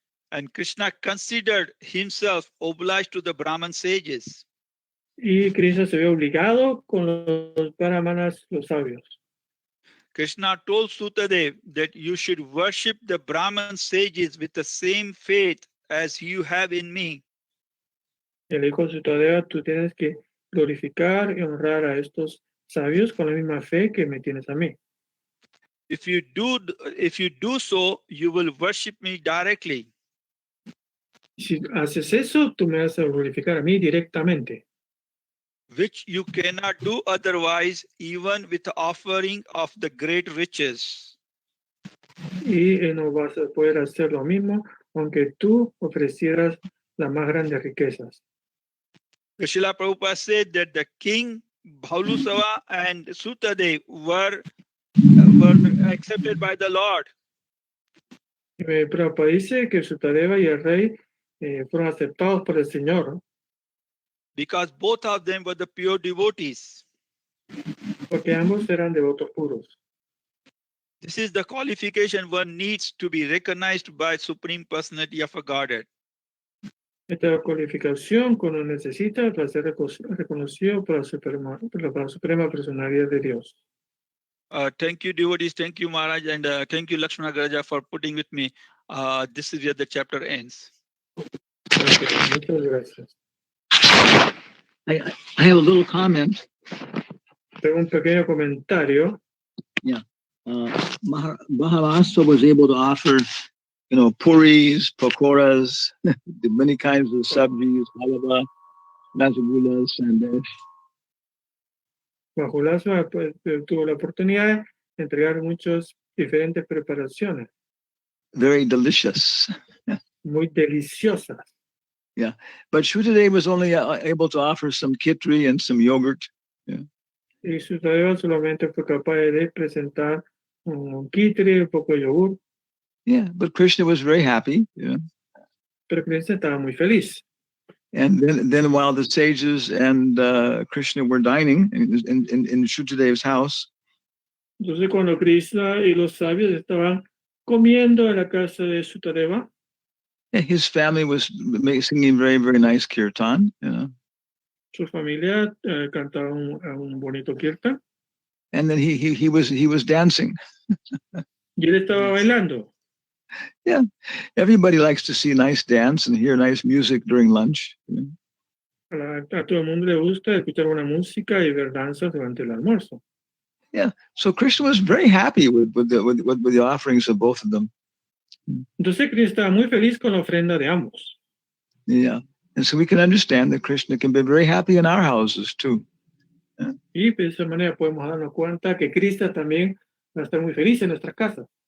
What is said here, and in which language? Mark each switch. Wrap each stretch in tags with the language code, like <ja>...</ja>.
<en>And Krishna considered himself obliged to the Brahman sages.</en> <es>Y Krishna se ve obligado con los brahmanas, los sabios.</es> <en>Krishna told Sutadev that you should worship the Brahman sages with the same faith as you have in me.</en> <es>Y le dijo a Sutadeva, tú tienes que glorificar y honrar a estos sabios con la misma fe que me tienes a mí.</es> <en>If you do so, you will worship me directly.</en> <es>Si haces eso, tú me vas a glorificar a mí directamente.</es> <en>Which you cannot do otherwise, even with the offering of the great riches.</en> <es>Y no vas a poder hacer lo mismo, aunque tú ofrecieras las más grandes riquezas.</es> <en>Srila Prabhupada said that the king, Bhaulusava and Sutadev were accepted by the Lord.</en> <es>Prabhupada dice que Sutadeva y el rey fueron aceptados por el Señor,</es> <en>because both of them were the pure devotees.</en> <es>porque ambos eran devotos puros.</es> <en>This is the qualification one needs to be recognized by Supreme Personality of a Godhead.</en> <es>Esta cualificación que uno necesita para ser reconocido por la suprema personalidad de Dios.</es> <en>Thank you, devotees. Thank you, Maharaj. And thank you, Lakshmana Garaja, for putting with me. This is where the chapter ends.</en> <es>Muchas gracias.</es> <en>I have a little comment.</en> <es>Tengo un pequeño comentario.</es> <en>Maharashtra was able to offer, puris, pakoras, many kinds of sabjis, halava, rasagullas, and</en> <es>Mahulasa tuvo la oportunidad de entregar muchas diferentes preparaciones.</es> <en>very delicious.</en> <es>Muy deliciosas.</es> <en>Yeah, but Shuddhadev was only able to offer some kitri and some yogurt.</en> <es>Y Sutadeva solamente fue capaz de presentar un kitri, un poco de yogur.</es> <en>Yeah, but Krishna was very happy.</en> <es>Pero Krishna estaba muy feliz.</es> <en>And then while the sages and Krishna were dining in Shuddhadev's house,</en> <es>Entonces cuando Krishna y los sabios estaban comiendo en la casa de Sutadeva,</es> <en>his family was singing very, very nice kirtan.</en> <es>Su familia cantaba un bonito kirtan.</es> <en>And then he was dancing.</en> <es>Y él estaba bailando.</es> <en>Yeah, everybody likes to see a nice dance and hear nice music during lunch.</en> <es>A todo el mundo le gusta escuchar buena música y ver danzas durante el almuerzo.</es> <en>Yeah, so Krishna was very happy with the offerings of both of them.</en> <es>Entonces Krishna estaba muy feliz con la ofrenda de ambos.</es> <en>Yeah, and so we can understand that Krishna can be very happy in our houses too.</en> <es>Y de esa manera podemos darnos cuenta que Krishna también va a estar muy feliz en nuestras casas.</es>